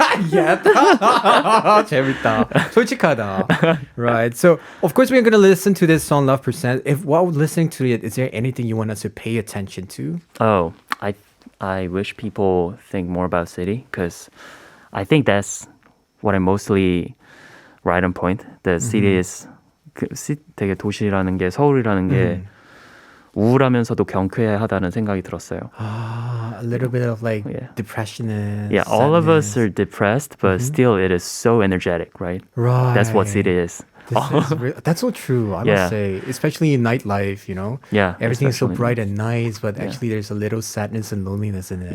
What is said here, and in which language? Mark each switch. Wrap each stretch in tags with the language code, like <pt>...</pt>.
<en>Yeah.</en> <ko>재밌다. 솔직하다.</ko> <en>Right. So, of course, we're going to listen to this song, Love Percent. If while listening to it, is there anything you want us to pay attention to? Oh, I wish people think more about city because I think that's what I mostly right on point. The city is</en> <ko>되게 도시라는 게 서울이라는 게 우울하면서도 경쾌하다는 생각이 들었어요.</ko> <en>A little bit of like depression and Yeah, all of us are depressed, but still it is so energetic, right? Right. That's what city is. That's so true, I must say. Especially in nightlife, you know? Yeah, Everything is so especially. bright and nice, but actually there's a little sadness and loneliness in it.</en>